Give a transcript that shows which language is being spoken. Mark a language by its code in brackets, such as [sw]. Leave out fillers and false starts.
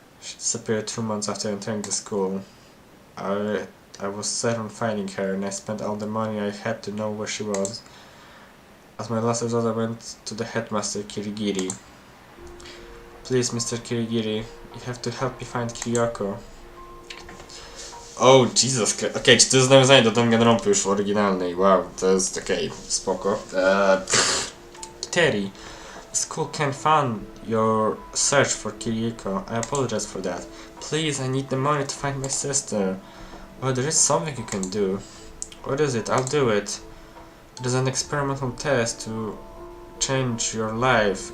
[en] She disappeared 2 months after entering the school. I was set on finding her, and I spent all the money I had to know where she was. As my last resort, I went to the headmaster, Kirigiri. Please, Mr. Kirigiri, you have to help me find Kyoko. Oh, Jesus Christ. [pl] Okej, czy to jest nawiązanie do Danganronpy już w oryginalnej? Wow, to jest okej, spoko. [en] Terry, the school can't fund your search for Kyoko. I apologize for that. Please, I need the money to find my sister. Well, there is something you can do. What is it? I'll do it. It is an experimental test to change your life.